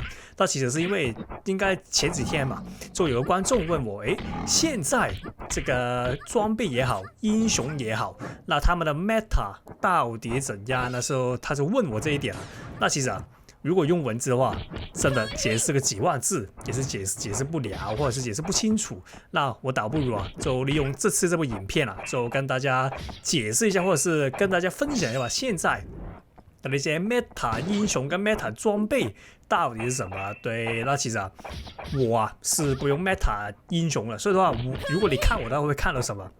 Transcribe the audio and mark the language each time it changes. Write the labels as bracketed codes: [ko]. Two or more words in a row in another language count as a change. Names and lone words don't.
[zh] 那其實是因為應該前幾天嘛，就有個觀眾問我，現在這個裝備也好，英雄也好，那他們的 meta 到底怎樣？那時候他就問我這一點啊。那其實啊，如果用文字的話，真的解釋個幾萬字也是解釋不了，或者是解釋不清楚。那我倒不如啊，就利用這次這部影片啊，就跟大家解釋一下，或者是跟大家分享一下吧。現在的那些 meta 英雄跟 meta 裝備到底是什麼？對，那其實啊，我是不用 meta 英雄了，所以的话，如果你看我的话会看到什麼？